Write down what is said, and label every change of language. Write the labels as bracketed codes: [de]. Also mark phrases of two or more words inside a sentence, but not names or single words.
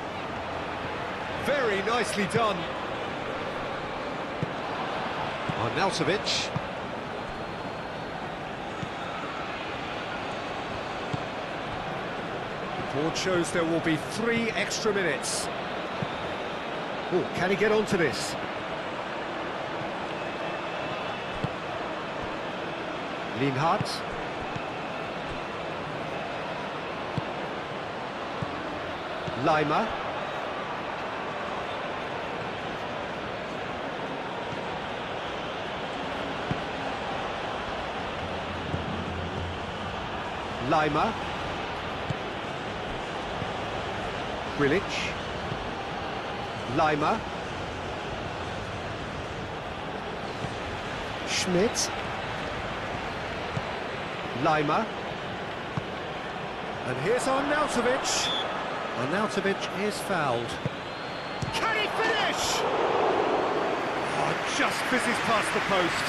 [en] Very nicely done. Arnautovic. Board shows there will be 3 extra minutes. Oh, can he get onto this? Lienhardt. Lima. Lima. Grilic. Lima. Schmidt. Lima. And here's Arnautovic. Arnautovic is fouled. Can he finish? Oh, just fizzes past the post.